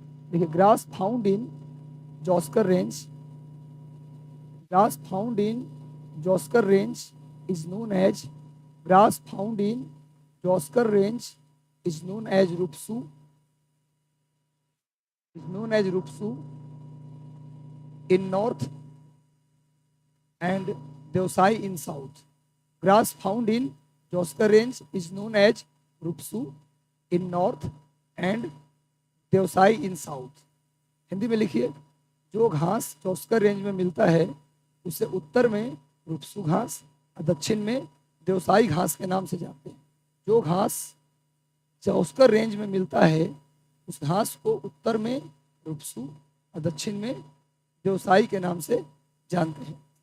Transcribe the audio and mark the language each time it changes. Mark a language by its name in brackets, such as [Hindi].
[Hindi] देखिए, [English] Grass found in Zanskar range, grass found in Zanskar range is known as, grass found in Zanskar range is known as Rupsu, is known as Rupsu in north and Deosai in south. Grass found in Joskar range is known as Rupsu in north and Deosai in south. [Hindi] Hindi में लिखिए, जो घास जॉस्कर range में मिलता है उसे उत्तर में रुपसू घास और दक्षिण में देवसाई घास के नाम से जानते हैं। जो घास जॉस्कर रेंज में मिलता है उस घास को उत्तर में रुपसू और दक्षिण में देवसाई के नाम से जानते हैं।